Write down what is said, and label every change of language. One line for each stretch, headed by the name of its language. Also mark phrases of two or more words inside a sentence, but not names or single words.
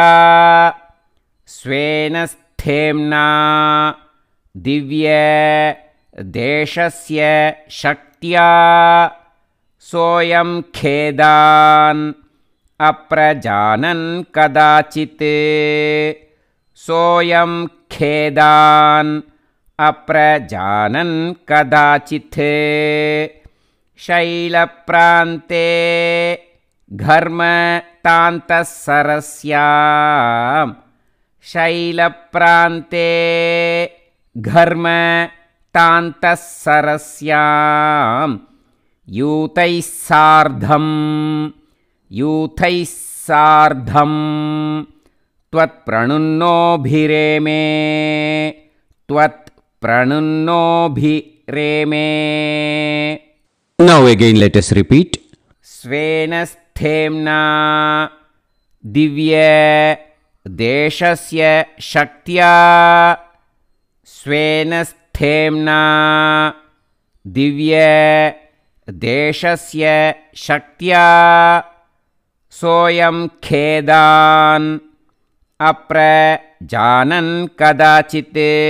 Sanskrit: स्वेन स्थेम्ना दिव्य देशस्य शक्त्या सोऽयं खेदान् अप्रजानन् कदाचित्. सोऽयं खेदान् अप्रजानन् कदाचित्. शैलप्रान्ते घर्मतान्तःसरस्याम्. शैलप्रान्ते घर्मतान्तःसरस्याम् यूतैः सार्धं त्वत्प्रणुन्नोभिरेमे. त्वत्प्रणुन्नोभिरेमे.
English: Now again let us repeat.
Sanskrit: स्वेन स्थेम्ना दिव्य देशस्य शक्त्या. स्वेन स्थेम्ना दिव्य देशस्य शक्त्या सोऽयं खेदान् अप्रजानन् कदाचित्.